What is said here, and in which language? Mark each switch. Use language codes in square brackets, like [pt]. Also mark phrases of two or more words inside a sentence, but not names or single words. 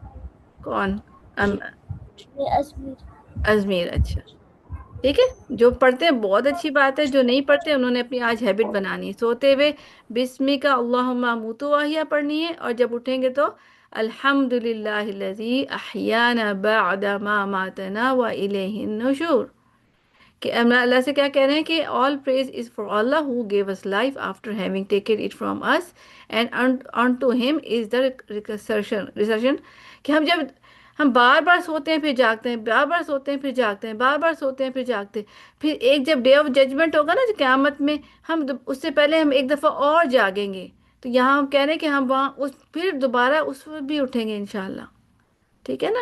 [ur] کون؟ ام- میں ازمیر۔ ازمیر، اچھا، ٹھیک ہے؟ جو پڑھتے ہیں بہت اچھی بات ہے، جو نہیں پڑھتے انہوں نے اپنی آج ہیبٹ بنانی ہے، سوتے ہوئے [ar] بسمی کا اللہم متواہیا [ur] پڑھنی ہے، اور جب اٹھیں گے تو [ar] الحمد للہ الذی احیانا بعد ما ماتنا و الیہ النشور، [ur] کہ ہم اللہ سے کیا کہہ رہے ہیں کہ [en] all praise is for Allah who gave us life after having taken it from us and unto him is the resurrection، [ur] کہ ہم بار بار سوتے ہیں پھر جاگتے ہیں، بار بار سوتے ہیں پھر جاگتے ہیں، بار بار سوتے ہیں پھر جاگتے ہیں، پھر ایک جب [en] day of judgment [ur] ہوگا نا جو قیامت میں، ہم اس سے پہلے ہم ایک دفعہ اور جاگیں گے، تو یہاں ہم کہہ رہے ہیں کہ ہم وہاں پھر دوبارہ اس وقت بھی اٹھیں گے انشاءاللہ، ٹھیک ہے نا؟